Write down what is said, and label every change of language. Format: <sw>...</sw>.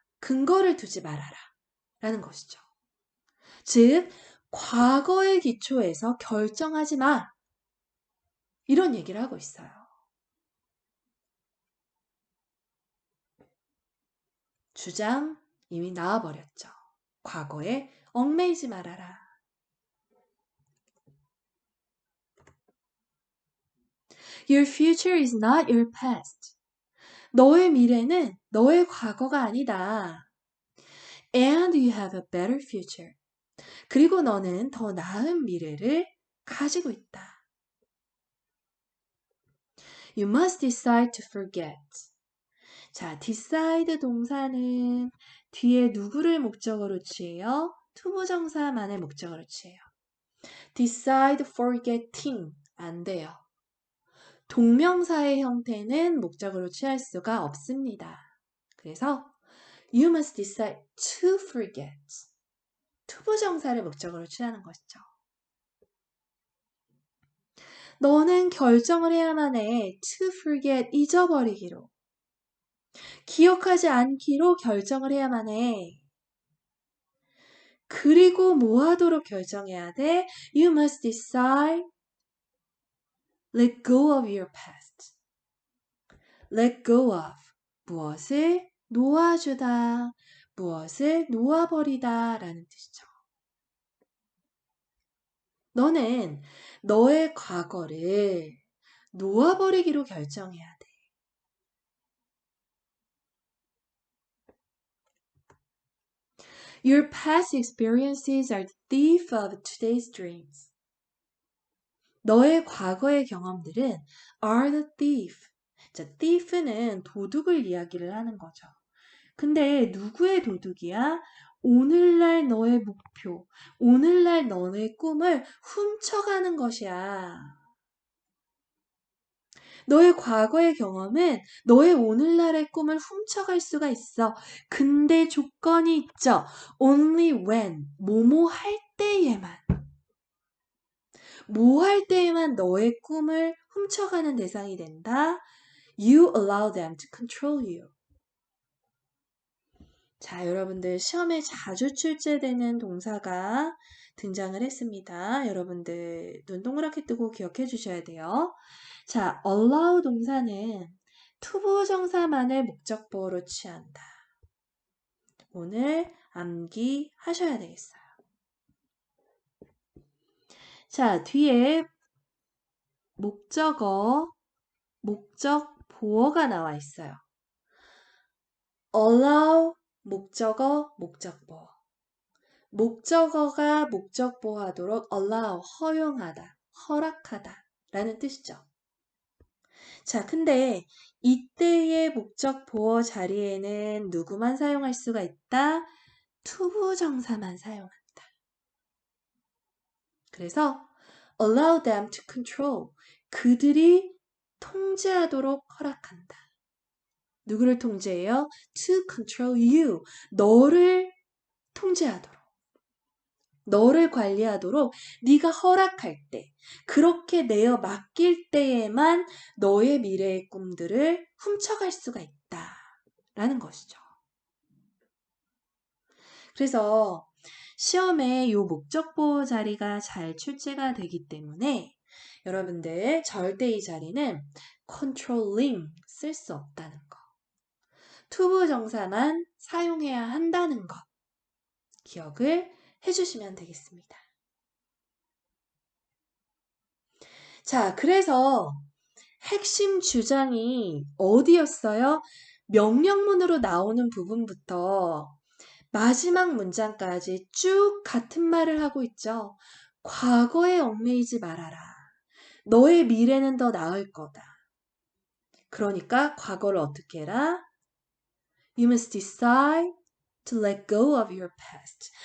<ko>근거를 두지 말아라. 라는 것이죠. 즉 과거의 기초에서 결정하지 마. 이런 얘기를 하고 있어요. 주장 이미 나와버렸죠. 과거에 얽매이지 말아라.</ko> <en>Your future is not your past.</en> <ko>너의 미래는 너의 과거가 아니다.</ko> <en>And you have a better future.</en> <ko>그리고 너는 더 나은 미래를 가지고 있다.</ko> <en>You must decide to forget.</en> <ko>자, decide 동사는 뒤에 누구를 목적어로 취해요? 투부정사만의 목적어로 취해요.</ko> <en>decide forgetting</en> <ko>안 돼요. 동명사의 형태는 목적어로 취할 수가 없습니다. 그래서</ko> <en>you must decide to forget.</en> <ko>투부정사를 목적어로 취하는 것이죠. 너는 결정을 해야만 해.</ko> <en>to forget,</en> <ko>잊어버리기로. 기억하지 않기로 결정을 해야만 해. 그리고 뭐 하도록 결정해야 돼?</ko> <en>You must decide, let go of your past. Let go of.</en> <ko>무엇을 놓아주다. 무엇을 놓아버리다 라는 뜻이죠. 너는 너의 과거를 놓아버리기로 결정해야 돼.</ko> <en>Your past experiences are the thief of today's dreams.</en> <ko>너의 과거의 경험들은</ko> <en>are the thief.</en> <ko>자, thief는 도둑을 이야기를 하는 거죠. 근데 누구의 도둑이야? 오늘날 너의 목표, 오늘날 너의 꿈을 훔쳐가는 것이야. 너의 과거의 경험은 너의 오늘날의 꿈을 훔쳐갈 수가 있어. 근데 조건이 있죠.</ko> <en>Only when,</en> <ko>뭐뭐 할 때에만. 뭐 할 때에만 너의 꿈을 훔쳐가는 대상이 된다.</ko> <en>You allow them to control you.</en> <ko>자, 여러분들 시험에 자주 출제되는 동사가 등장을 했습니다. 여러분들 눈 동그랗게 뜨고 기억해 주셔야 돼요. 자, allow 동사는 투부정사만을 목적보호로 취한다. 오늘 암기하셔야 되겠어요. 자, 뒤에 목적어, 목적 보어가 나와 있어요. allow, 목적어, 목적보어. 목적어가 목적보호하도록 allow, 허용하다, 허락하다 라는 뜻이죠. 자, 근데 이때의 목적보호 자리에는 누구만 사용할 수가 있다? 투부정사만 사용한다. 그래서</ko> <en>allow them to control,</en> <ko>그들이 통제하도록 허락한다. 누구를 통제해요?</ko> <en>To control you,</en> <ko>너를 통제하도록. 너를 관리하도록 네가 허락할 때, 그렇게 내어 맡길 때에만 너의 미래의 꿈들을 훔쳐갈 수가 있다 라는 것이죠. 그래서 시험에 이 목적보호 자리가 잘 출제가 되기 때문에 여러분들 절대 이 자리는 controlling 쓸 수 없다는 거, 투부정사만 사용해야 한다는 거 기억을 해주시면 되겠습니다. 자, 그래서 핵심 주장이 어디였어요? 명령문으로 나오는 부분부터 마지막 문장까지 쭉 같은 말을 하고 있죠. 과거에 얽매이지 말아라. 너의 미래는 더 나을 거다. 그러니까 과거를 어떻게 해라?</ko> <en>You must decide to let go of your past.</en>